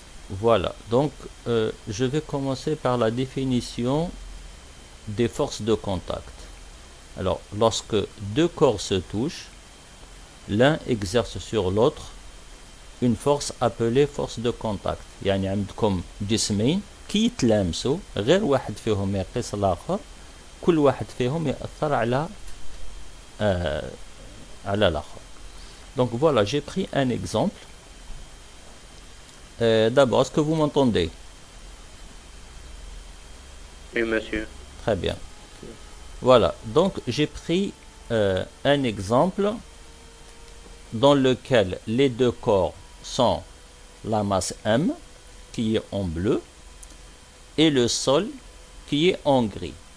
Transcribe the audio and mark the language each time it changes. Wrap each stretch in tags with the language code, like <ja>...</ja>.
<fr>Voilà, donc je vais commencer par la définition des forces de contact. Alors, lorsque deux corps se touchent, l'un exerce sur l'autre une force appelée force de contact.</fr> <ar>يعني عندكم جسمين كي يتلامسوا غير واحد فيهم يقيس الآخر كل واحد فيهم يأثر على</ar> <fr>l'autre. Donc voilà, j'ai pris un exemple. D'abord, est-ce que vous m'entendez? Oui, monsieur. Très bien. Voilà, donc j'ai pris un exemple dans lequel les deux corps sont la masse M, qui est en bleu, et le sol, qui est en gris.</fr>